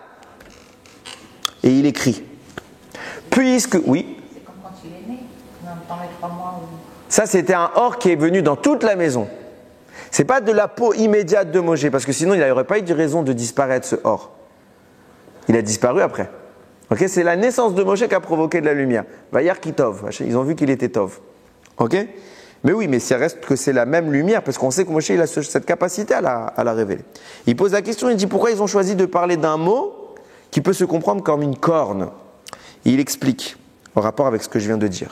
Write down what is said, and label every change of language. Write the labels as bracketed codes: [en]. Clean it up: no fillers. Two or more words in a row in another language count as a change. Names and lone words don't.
[fr] Et il écrit, puisque, oui. C'est comme quand il est né, dans les 3 mois. Ça, c'était un or qui est venu dans toute la maison. C'est pas de la peau immédiate de Moshe, parce que sinon il n'aurait pas eu de raison de disparaître ce or. Il a disparu après. Okay, c'est la naissance de Moshe qui a provoqué de la lumière. [he] וירא כי טוב. [fr] Ils ont vu qu'il était tov. Ok? Mais oui, mais ça reste que c'est la même lumière, parce qu'on sait que Moshe il a cette capacité à la révéler. Il pose la question, il dit pourquoi ils ont choisi de parler d'un mot qui peut se comprendre comme une corne. Et il explique, en rapport avec ce que je viens de dire.